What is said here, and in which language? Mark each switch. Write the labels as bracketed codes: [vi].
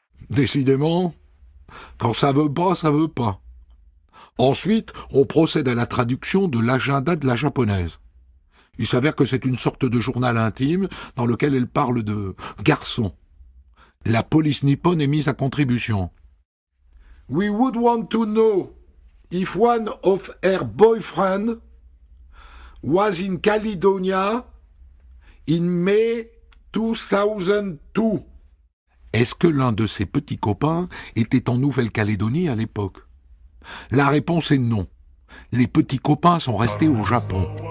[fr] Décidément, quand ça veut pas, ça veut pas. Ensuite, on procède à la traduction de l'agenda de la japonaise. Il s'avère que c'est une sorte de journal intime dans lequel elle parle de garçons. La police nippone est mise à contribution. [en] We would want to know if one of her boyfriend was in Caledonia in May 2002. [fr] Est-ce que l'un de ses petits copains était en Nouvelle-Calédonie à l'époque? La réponse est non. Les petits copains sont restés au Japon.